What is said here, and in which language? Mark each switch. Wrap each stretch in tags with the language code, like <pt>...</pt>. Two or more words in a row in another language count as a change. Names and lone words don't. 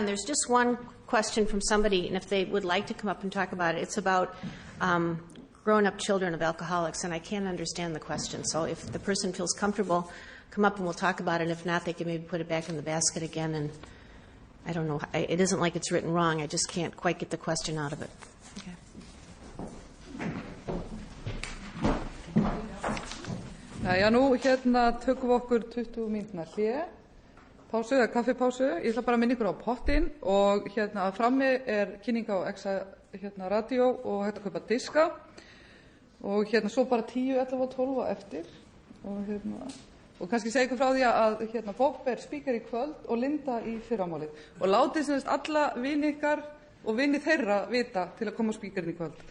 <en>There's just one question from somebody, and if they would like to come up and talk about it, it's about grown-up children of alcoholics, and I can't understand the question. So if the person feels comfortable, come up and we'll talk about it. If not, they can maybe put it back in the basket again. And I don't know. It isn't like it's written wrong. I just can't quite get the question out of it. Okay.</en> <is>Jæja, nú tökum við okkur 20 mínútna hlé, pásu eða kaffipásu. Ég ætla bara að minna ykkur á pottinn og að frammi kynning á Exa radio og hægt að kaupa diska og svo bara 10, 11 og 12 á eftir og kannski segja ykkur frá því að Bob speaker í kvöld og Lynda í fyrramálið og látið semst alla vini ykkar og vini þeirra vita til að koma á speakerinn í kvöld.</is>